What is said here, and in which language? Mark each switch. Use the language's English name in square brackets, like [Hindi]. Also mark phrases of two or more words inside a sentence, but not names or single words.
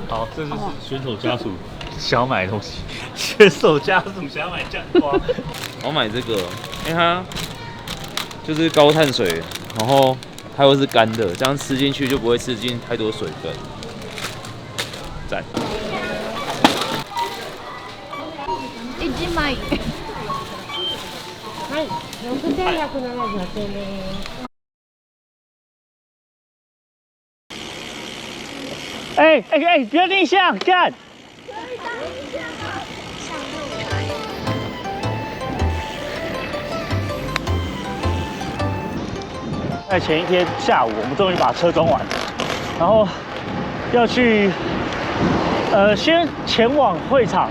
[Chinese] 好，这就是选手家属想要买的东西。选手家属想要买酱瓜。我买这个，因为它就是高碳水，然后它又是干的，这样吃进去就不会吃进太多水分。赞。 [Japanese] 1 枚。はい、6178円です。 [Chinese] 哎，不要逆向，干！在前一天下午，我们终于把车装完，然后要去先前往会场。